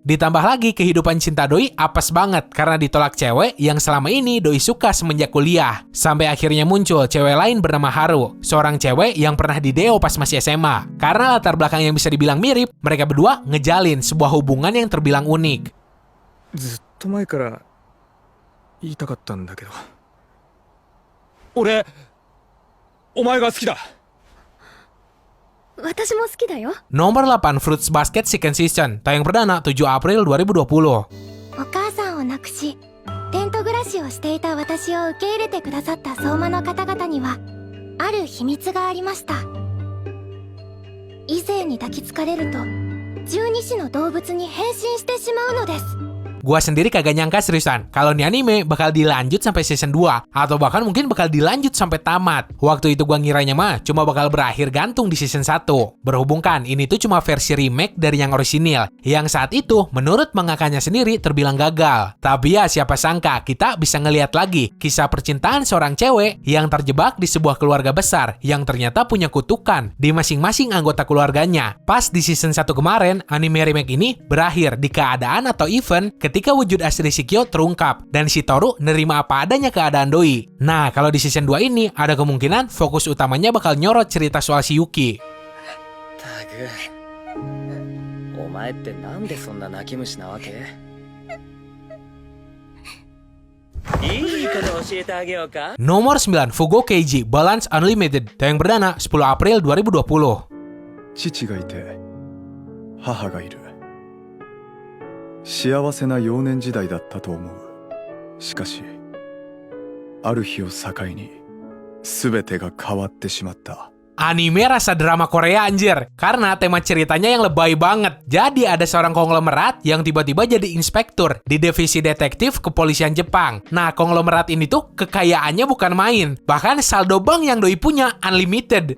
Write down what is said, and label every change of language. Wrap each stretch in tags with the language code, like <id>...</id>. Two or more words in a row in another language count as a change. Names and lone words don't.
<id>Ditambah lagi kehidupan cinta Doi apes banget karena ditolak cewek yang selama ini Doi suka semenjak kuliah. Sampai akhirnya muncul cewek lain bernama Haru, seorang cewek yang pernah dideo pas masih SMA. Karena latar belakang yang bisa dibilang mirip, mereka berdua ngejalin sebuah hubungan yang terbilang unik.</id> <ja>ずっと前から言いたかったんだけど、俺お前が好きだ。私も好きだよ。</ja> <id>Nomor 8, Fruits Basket Second Season, tayang perdana 7 April 2020.</id> <ja>お母さんを亡くし、テント暮らしをしていた私を受け入れてくださった相馬の方々には、ある秘密がありました。異性に抱きつかれると十二支の動物に変身してしまうのです。</ja> <id>Gua sendiri kagak nyangka seriusan kalau nih anime bakal dilanjut sampai season 2 atau bahkan mungkin bakal dilanjut sampai tamat. Waktu itu gua ngiranya mah cuma bakal berakhir gantung di season 1. Berhubung kan ini tuh cuma versi remake dari yang orisinil yang saat itu menurut mangakanya sendiri terbilang gagal. Tapi ya siapa sangka kita bisa ngelihat lagi kisah percintaan seorang cewek yang terjebak di sebuah keluarga besar yang ternyata punya kutukan di masing-masing anggota keluarganya. Pas di season 1 kemarin, anime remake ini berakhir di keadaan atau event ketika wujud asli Shikyo terungkap dan Shitoru nerima apa adanya keadaan doi. Nah, kalau di season 2 ini ada kemungkinan fokus utamanya bakal nyorot cerita soal si Yuki.</id> <ja>お前ってなんでそんな泣き虫なわけ？いいこと教えてあげようか？</ja> <id>Nomor 9, Fugo Keiji Balance Unlimited, tayang perdana 10 April 2020.</id> <ja>父がいて母がいる。幸せな幼年時代だったと思う。しかしある日を境に全てが変わってしまった。</ja> <id>Anime rasa drama Korea anjir, karena tema ceritanya yang lebay banget. Jadi ada seorang konglomerat yang tiba-tiba jadi inspektur di divisi detektif kepolisian Jepang. Nah, konglomerat ini tuh kekayaannya bukan main. Bahkan saldo bank yang doi punya unlimited.</id>